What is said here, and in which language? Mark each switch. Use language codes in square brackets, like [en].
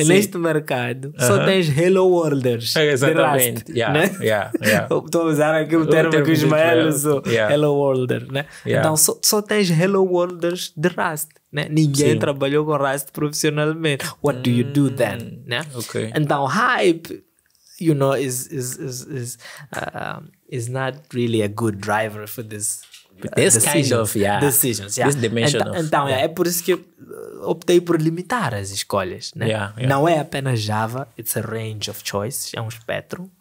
[pt] Neste mercado, só tens Hello Worlders. Exatamente. Estou a usar aqui o termo que os Ismael usou. Hello Worlder. Né? Então, só tens Hello Worlders de Rust. Né? Ninguém trabalhou com Rust profissionalmente. [en] What do you do then? Né? Então, hype, you know, is not really a good driver for this decisions. This dimension [pt] então, é por isso que eu optei por limitar as escolhas. Né? Não é apenas Java, it's a range of choice, é um espectro.